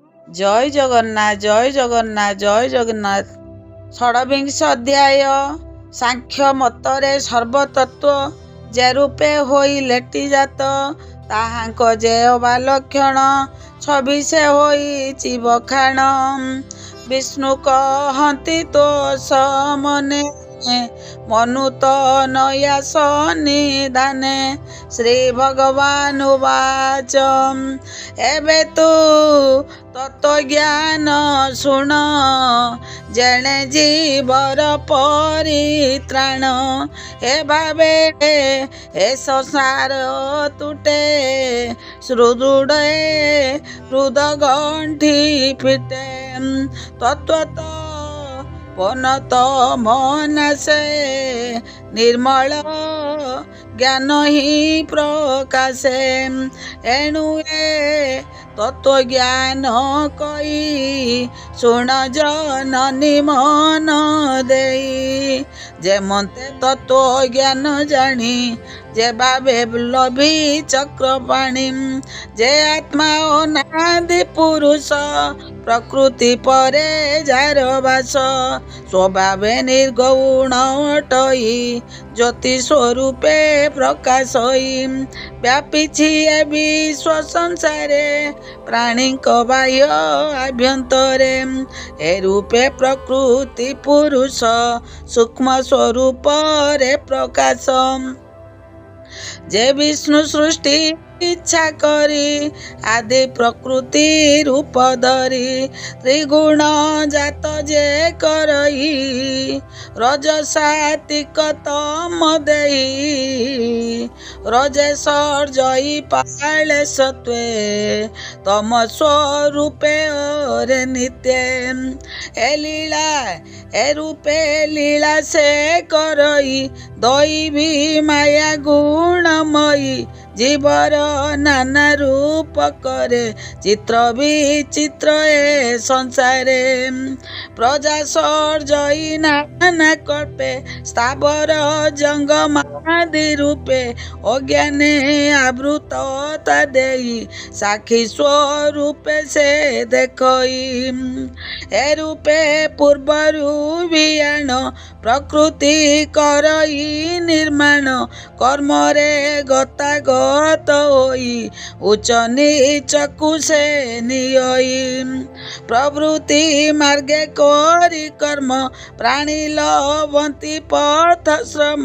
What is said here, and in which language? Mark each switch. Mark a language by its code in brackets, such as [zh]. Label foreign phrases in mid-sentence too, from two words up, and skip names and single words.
[or] ଜୟ ଜଗନ୍ନାଥ ଜୟ ଜଗନ୍ନାଥ ଜୟ ଜଗନ୍ନାଥ। ଷଡ୍‌ବିଂଶ ଅଧ୍ୟାୟ। ସାଂଖ୍ୟ ମତରେ ସର୍ବତତ୍ତ୍ୱ ଯେ ରୂପେ ହୋଇ ଲେଟି ଯାତ ତାହାଙ୍କ ଯେ ଅବା ଲକ୍ଷଣ ଛବିଶେ ହୋଇ ବଖାଣ। ବିଷ୍ଣୁ କହତି ତୋ ସମନେ ମନୁ ତୋ ନୟାସ ନିଧାନେ। [sa] ଶ୍ରୀ ଭଗବାନ ଉବାଚ [or] ଏବେ ତୁ ତତ୍ତ୍ୱଜ୍ଞାନ ଶୁଣ ଯେଣେ ଜୀବର ପରିତ୍ରାଣ। ହେ ଭାବେ ହେ ସଂସାର ତୁଟେ ସୁଦୃଢେ ହୃଦ ଗଣ୍ଠି ଫିଟେ। ତତ୍ତ୍ୱ ପନତ ମନସେ ନିର୍ମଳ ଜ୍ଞାନ ହି ପ୍ରକାଶେ। ଏଣୁ ଏ ତତ୍ତ୍ୱ ଜ୍ଞାନ କଇ ଶୁଣ ଜନନୀ ମନ ଦେଇ। ଯେ ମତେ ତତ୍ତ୍ୱ ଜ୍ଞାନ ଜାଣି ଯେ ଭାବେ ଲଭି ଚକ୍ରପାଣି। ଯେ ଆତ୍ମା ଅନାଦି ପୁରୁଷ ପ୍ରକୃତି ପରେ ଯାର ବାସ। ସ୍ୱଭାବେ ନିର୍ଗୁଣ ଅଟଇ ଜ୍ୟୋତି ସ୍ୱରୂପେ ପ୍ରକାଶ ହୋଇ। ବ୍ୟାପିଛି ଏ ବିଶ୍ୱ ସଂସାରେ ପ୍ରାଣୀ ବାହ୍ୟ ଆଭ୍ୟନ୍ତରେ। ଏ ରୂପେ ପ୍ରକୃତି ପୁରୁଷ ସୂକ୍ଷ୍ମ ସ୍ୱରୂପ ରେ ପ୍ରକାଶ। ଯେ ବିଷ୍ଣୁ ସୃଷ୍ଟି ଇଚ୍ଛା କରି ଆଦି ପ୍ରକୃତି ରୂପ ଧରି। ତ୍ରିଗୁଣ ଜାତ ଯେ କରଇ ରଜସାତ୍ତ୍ୱିକ ତମ ଦେଇ। ରଜେଶ୍ୱର ଯଇ ପାଳେ ସତ୍ତ୍ୱେ ତମ ସ୍ୱରୂପେ ଓରେ ନିତ୍ୟ। ଏ ଲୀଳା ଏ ରୂପେ ଲୀଳା ସେ କରଇ ଦୈବୀ ମାୟା ଗୁଣମୟୀ। ଜୀବର ନାନା ରୂପ କରେ ଚିତ୍ର ବିଚିତ୍ର ଏ ସଂସାରେ। ପ୍ରଜା ସର୍ଜଇ ନାନା କଳ୍ପେ ସ୍ଥାବର ଜଙ୍ଗମାଦି ରୂପେ। ଅଜ୍ଞାନେ ଆବୃତତା ଦେଇ ସାକ୍ଷୀ ସ୍ୱରୂପେ ସେ ଦେଖଇ। ଏ ରୂପେ ପୂର୍ବରୁ ବିୟାଣ ପ୍ରକୃତି କରଇ ନିର୍ମାଣ। କର୍ମରେ ଗତା ଗତ ହୋଇ ଉଚ୍ଚ ନୀଚକୁ ସେ ନିୟଇ। ପ୍ରବୃତ୍ତି ମାର୍ଗେ କରି କର୍ମ ପ୍ରାଣୀ ଲଭନ୍ତି ପଥ ଶ୍ରମ।